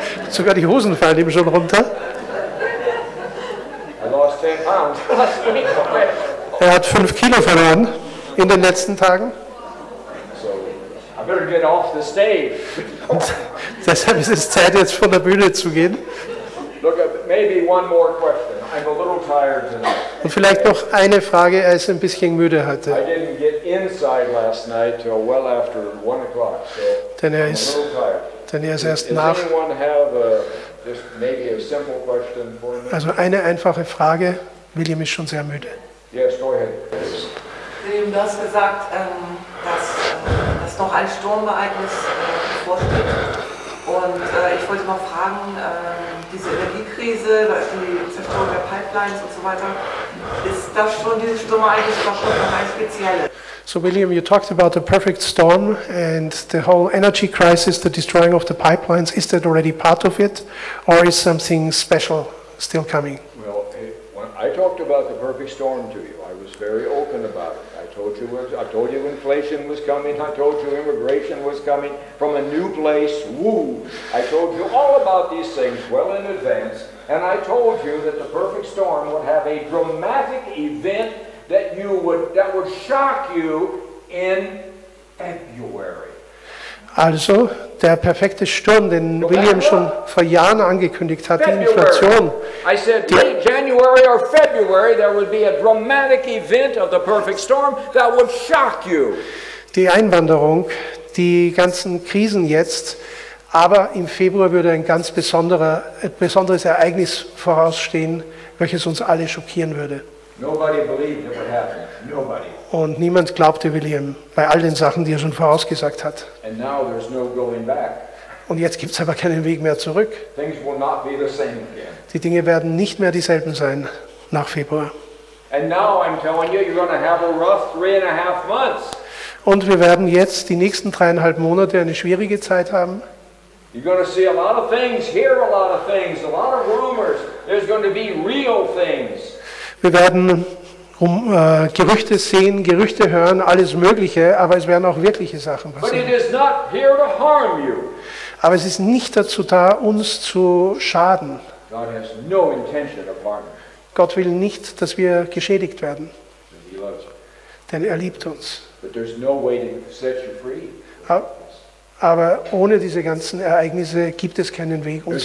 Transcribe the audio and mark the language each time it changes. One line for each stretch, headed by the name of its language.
German: Sogar die Hosen fallen ihm schon runter.
English: I lost 10 pounds last week.
German: Er hat 5 Kilo verloren in den letzten Tagen.
English: So I better get off the stage.
German: Und deshalb ist es Zeit, jetzt von der Bühne zu gehen.
English: Look, maybe one more question. I'm a little tired tonight.
German: Und vielleicht noch eine Frage, er ist ein bisschen müde
English: I
German: heute.
English: didn't get inside last night till well after 1 o'clock, so
German: Denn er
English: I'm a
German: ist,
English: little tired.
German: denn er ist erst
English: Does
German: nach.
English: anyone have just maybe a simple question for me?
German: Also eine einfache Frage. William ist schon sehr müde.
English: Yes, go ahead.
German: William, du hast gesagt, dass noch ein Sturmereignis bevorsteht. Und ich wollte mal fragen, diese Energiekrise, da ist die Zerstörung der Pipelines und so weiter, ist das schon dieses Sturmereignis oder schon ein spezielles?
English: So William, you talked about the perfect storm and the whole energy crisis, the destroying of the pipelines. Is that already part of it, or is something special still coming? Well, when I talked about the perfect storm to you, I was very open about it. I told you inflation was coming. I told you immigration was coming from a new place. Woo! I told you all about these things well in advance, and I told you that the perfect storm would have a dramatic event that would shock you in February.
German: Also, der perfekte Sturm, den William schon vor Jahren angekündigt hat, die Inflation.
English: I said late January or February there would be a dramatic event of the perfect storm that would shock you.
German: Die Einwanderung, die ganzen Krisen jetzt, aber im Februar würde ein ganz besonderes Ereignis vorausstehen, welches uns alle schockieren würde.
English: Nobody believed it would happen. Nobody.
German: Und niemand glaubte William bei all den Sachen, die er schon vorausgesagt hat.
English: And now there's no going back.
German: Und jetzt gibt es aber keinen Weg mehr zurück.
English: Things will not be the same again.
German: Die Dinge werden nicht mehr dieselben sein nach Februar.
English: And now I'm telling you, you're going to have a rough 3.5 months.
German: Und wir werden jetzt die nächsten 3,5 Monate eine schwierige Zeit haben.
English: You're going to see a lot of things, hear a lot of things, a lot of rumors. There's going to be real things.
German: Wir werden Gerüchte sehen, Gerüchte hören, alles Mögliche, aber es werden auch wirkliche Sachen
English: But it
German: passieren.
English: is not here to harm you.
German: Aber es ist nicht dazu da, uns zu schaden.
English: God has no intention of harming you.
German: Gott will nicht, dass wir geschädigt werden,
English: He loves you.
German: denn er liebt uns.
English: But there's no way to set you free.
German: Aber ohne diese ganzen Ereignisse gibt es keinen Weg, uns